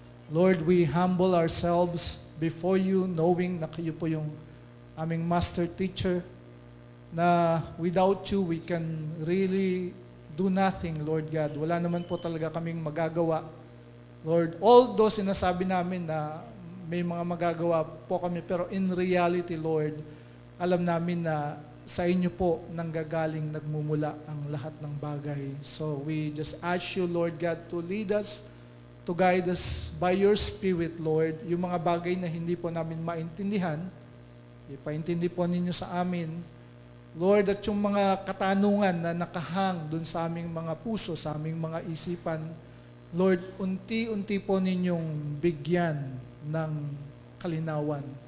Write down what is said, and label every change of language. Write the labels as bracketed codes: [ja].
[en] Lord, we humble ourselves before you, knowing na [tl] kayo po yung aming master teacher, [en] na without you, we can really do nothing, Lord God. [tl] Wala naman po talaga kaming magagawa. Lord, although sinasabi namin na may mga magagawa po kami, pero [en] in reality, [tl] Lord, alam namin na sa inyo po nanggagaling, nagmumula ang lahat ng bagay. [en] So we just ask you, Lord God, to lead us, to guide us by your Spirit, Lord. [tl] Yung mga bagay na hindi po namin maintindihan, ipaintindi po ninyo sa amin. Lord, at yung mga katanungan na nakahang dun sa aming mga puso, sa aming mga isipan, Lord, unti-unti po ninyong bigyan ng kalinawan.